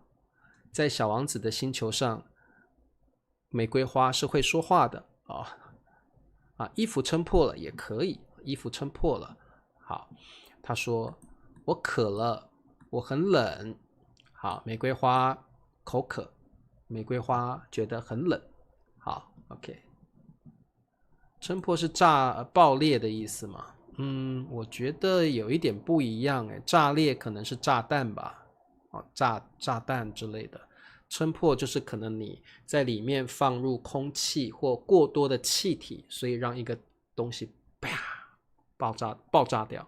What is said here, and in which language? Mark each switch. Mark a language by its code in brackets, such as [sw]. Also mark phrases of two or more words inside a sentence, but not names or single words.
[zh] 在小王子的星球上，玫瑰花是會說話的衣服撐破了也可以，衣服撐破了。好，他說，我渴了，我很冷。好，玫瑰花口渴，玫瑰花覺得很冷。好 ，OK。撐破是爆裂的意思嘛？我覺得有一點不一樣誒，炸裂可能是炸彈吧，炸彈之類的。撐破就是可能你在裡面放入空氣或過多的氣體，所以讓一個東西啪爆炸掉。